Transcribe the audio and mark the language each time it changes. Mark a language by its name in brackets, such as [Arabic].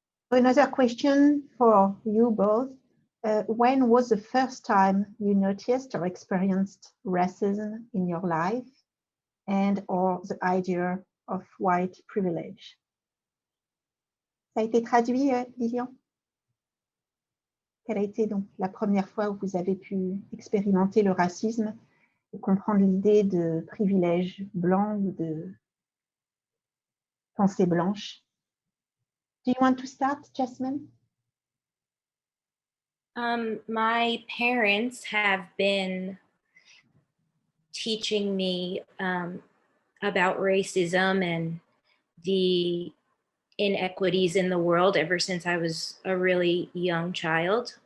[English] Another question for you both. When was the first time you noticed or experienced racism in your life and or the idea of white privilege? [French] Ça a été traduit, Lilian? Quelle a été donc la première fois où vous avez pu expérimenter le racisme et comprendre l'idée de privilège blanc ou de pensée blanche? [English] Do you want to start, Jasmine? My parents have been teaching me about racism and the inequities in the world ever since I was a really young child.